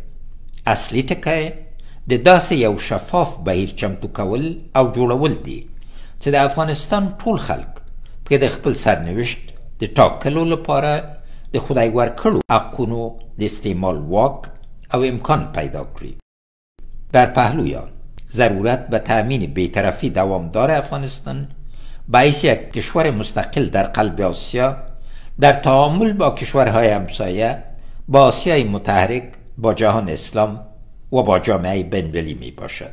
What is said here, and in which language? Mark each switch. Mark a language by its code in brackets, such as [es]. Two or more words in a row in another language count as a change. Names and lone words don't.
[ps] اصلي ټکی د داسې یو شفاف بهیر چمتو کول او جوړول دي چې د افغانستان ټول خلک پکې د خپل سرنوشت د ټاکلو لپاره د خدای ورکړو حقونو د استعمال واک او امکان پیدا کړي. [fa] در پهلویان ضرورت به تأمین بی‌طرفی دوامدار افغانستان به حیث یک کشور مستقل در قلب آسیا در تعامل با کشورهای همسایه، با آسیای متحرک، با جهان اسلام و با جامعه بین‌المللی می باشد.